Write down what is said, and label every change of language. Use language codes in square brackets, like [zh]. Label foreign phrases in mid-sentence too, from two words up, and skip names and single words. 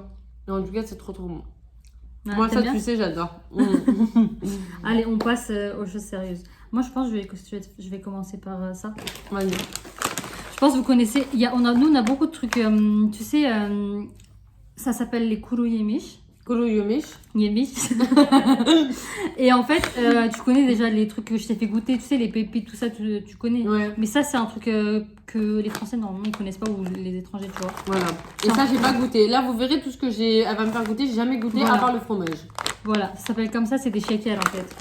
[fr] Et en tout cas, c'est trop bon. Ah, moi, ça, bien? tu sais, j'adore. Allez, on passe aux choses sérieuses. Moi, je pense que je vais commencer par ça. Vas-y. Je pense que vous connaissez, nous, on a beaucoup de trucs, tu sais, ça s'appelle les [tr] kuru yemiş. Kuru yemiş. [fr] Yemiş. Et en fait, tu connais déjà les trucs que je t'ai fait goûter, tu sais, les pépites, tout ça, tu connais. Ouais. Mais ça, c'est un truc que les Français, normalement, ils connaissent pas, ou les étrangers, tu vois. Voilà. Et ça, j'ai pas goûté. Là, vous verrez tout ce que elle va me faire goûter, j'ai jamais goûté Voilà. à part le fromage. Voilà, ça s'appelle comme ça, c'est des shakers, en fait.